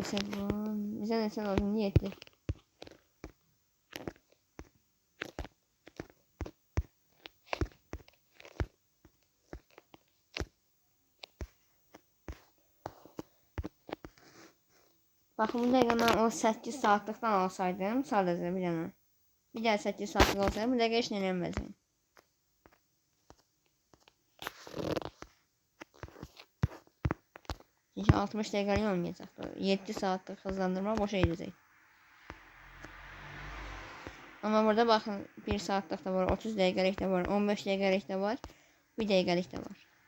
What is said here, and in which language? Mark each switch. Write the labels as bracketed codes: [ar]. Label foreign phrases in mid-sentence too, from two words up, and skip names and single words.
[tr] Mesela bu. Bize ne lazım? Niyetli. [az] Bakın bu dəqiqə mən o 8 saatlıqdan alsaydım sadəcə bir dənə. Bir daha 8 saatlıq olsaydı bu dəqiqə heç nə eləməzdim. Çünki 60 dəqiqəlik olmayacaqdı. 7 saatlıq hızlandırma boşa gedəcək. Amma burada baxın 1 saatlıq da var, 30 dəqiqəlik də var, 15 dəqiqəlik də var, 1 dəqiqəlik də var.